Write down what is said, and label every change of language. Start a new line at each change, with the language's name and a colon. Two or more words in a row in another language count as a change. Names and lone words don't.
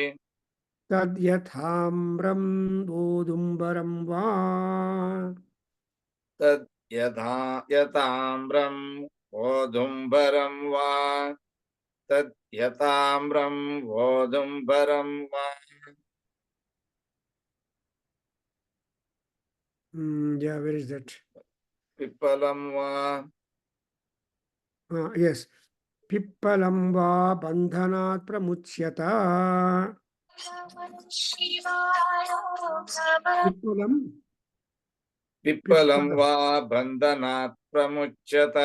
Sanskrit: ತದ್ಯಥಾಮ್ರಂ ಓದುಂಬರಂ ವಾ, ಯತಾಮ್ರಂ ಓದುಂಬರಂ ವಾ, ಯತಾಮ್ರಂ ಓದುಂಬರಂ ವಾ.
English: Yeah, where is that?
Sanskrit: ಪಿಪ್ಪಲಂ ವಾ.
English: Yes.
Sanskrit: पिप्पलं वा बन्धनात् प्रमुच्यते. पिप्पलं वा बन्धनात् प्रमुच्यते.